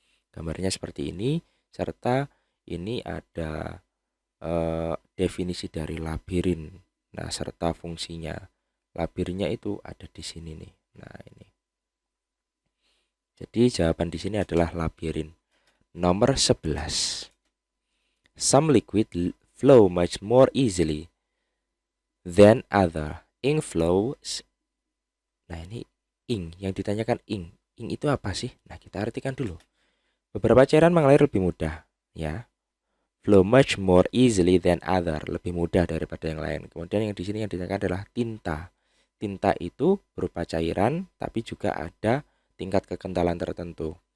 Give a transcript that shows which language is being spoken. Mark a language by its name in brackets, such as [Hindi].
[Indonesian] Gambarnya seperti ini, serta ini ada definisi dari labirin. Nah, serta fungsinya. Labirinnya itu ada di sini nih. Nah, ini. Jadi jawaban di sini adalah labirin. Nomor 11. [English] Some liquid flow much more easily than other. Ink flows. [Indonesian] Nah, ini ink yang ditanyakan ink. Ink itu apa sih? Nah, kita artikan dulu. Beberapa cairan mengalir lebih mudah, ya. [English] Flow much more easily than other, [Indonesian] lebih mudah daripada yang lain. Kemudian yang di sini yang ditanyakan adalah tinta. Tinta itu berupa cairan, tapi juga ada tingkat kekentalan tertentu.